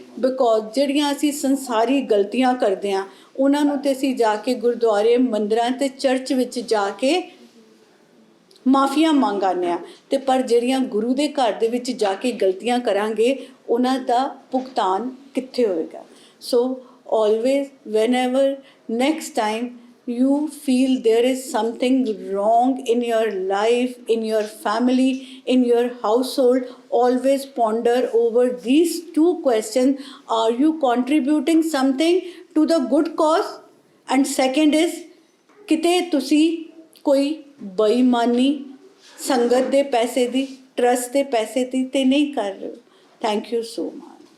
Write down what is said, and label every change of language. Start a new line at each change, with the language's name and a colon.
English: because
Punjabi: ਜਿਹੜੀਆਂ ਅਸੀਂ ਸੰਸਾਰੀ ਗਲਤੀਆਂ ਕਰਦੇ ਹਾਂ, ਉਹਨਾਂ ਨੂੰ ਤੇ ਅਸੀਂ ਜਾ ਕੇ ਗੁਰਦੁਆਰੇ, ਮੰਦਰਾਂ ਤੇ ਚਰਚ ਵਿੱਚ ਜਾ ਕੇ ਮਾਫੀਆਂ ਮੰਗ ਆਉਂਦੇ ਹਾਂ, ਤੇ ਪਰ ਜਿਹੜੀਆਂ ਗੁਰੂ ਦੇ ਘਰ ਦੇ ਵਿੱਚ ਜਾ ਕੇ ਗਲਤੀਆਂ ਕਰਾਂਗੇ, ਉਹਨਾਂ ਦਾ ਭੁਗਤਾਨ ਕਿੱਥੇ ਹੋਏਗਾ?
English: So always, whenever next time you feel there is something wrong in your life, in your family, in your household, always ponder over these two questions. Are you contributing something to the good cause? And second is,
Punjabi: ਕਿਤੇ ਤੁਸੀਂ ਕੋਈ ਬੇਈਮਾਨੀ ਸੰਗਤ ਦੇ ਪੈਸੇ ਦੀ, trust ਦੇ ਪੈਸੇ ਦੀ ਤੇ ਨਹੀਂ ਕਰ ਰਹੇ ਹੋ।
English: Thank you so much.